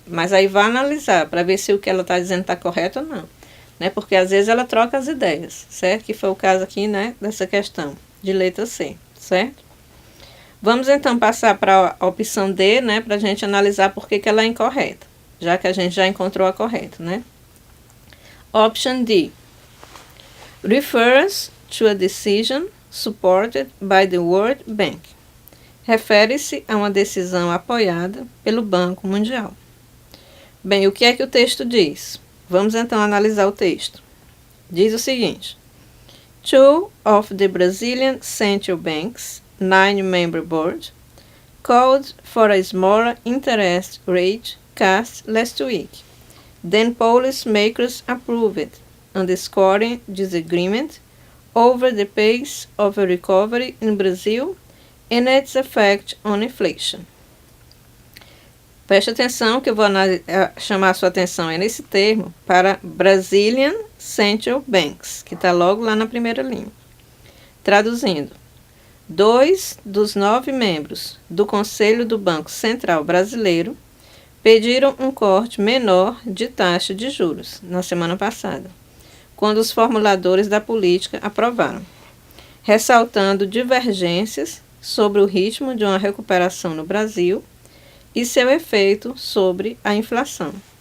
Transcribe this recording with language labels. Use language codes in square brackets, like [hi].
[pt] Mas aí vai analisar para ver se o que ela está dizendo está correto ou não. Né? Porque às vezes ela troca as ideias, certo? Que foi o caso aqui, né, dessa questão de letra C, certo? Vamos então passar para a opção D, né, para a gente analisar por que ela é incorreta, já que a gente já encontrou a correta, né? [en] Option D refers to a decision supported by the World Bank. [pt] Refere-se a uma decisão apoiada pelo Banco Mundial. Bem, o que é que o texto diz? Vamos então analisar o texto. Diz o seguinte: [en] Two of the Brazilian Central Bank's 9-member board called for a smaller interest rate cut last week. Then policymakers approved, underscoring disagreement over the pace of a recovery in Brazil and its effect on inflation. [pt] Preste atenção que eu vou chamar a sua atenção nesse termo para Brazilian Central Banks, que está logo lá na primeira linha. Traduzindo, 2 dos 9 membros do Conselho do Banco Central Brasileiro pediram um corte menor de taxa de juros na semana passada, quando os formuladores da política aprovaram, ressaltando divergências sobre o ritmo de uma recuperação no Brasil e seu efeito sobre a inflação.